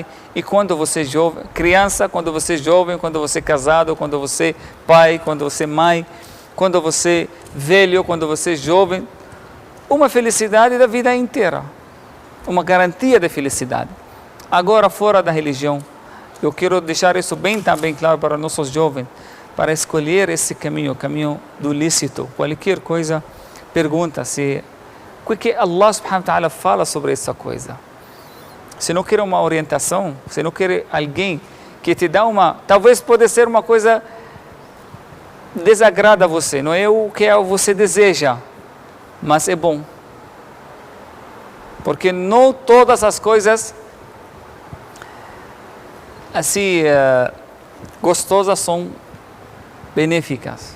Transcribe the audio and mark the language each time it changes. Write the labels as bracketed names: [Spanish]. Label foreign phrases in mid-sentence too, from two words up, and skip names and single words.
[Portuguese] E quando você é jovem, criança, quando você é jovem, quando você é casado, quando você é pai, quando você é mãe, quando você é velho, quando você é jovem, uma felicidade da vida inteira. Uma garantia de felicidade. Agora, fora da religião, eu quero deixar isso bem também claro para nossos jovens, para escolher esse caminho, o caminho do lícito. Qualquer coisa, pergunta se... O que Allah [Arabic] سبحانه وتعالى [Portuguese] fala sobre essa coisa? Se não quer uma orientação, se não quer alguém que te dá talvez pode ser uma coisa desagrada a você, não é o que você deseja, mas é bom. Porque não todas as coisas assim gostosas são benéficas.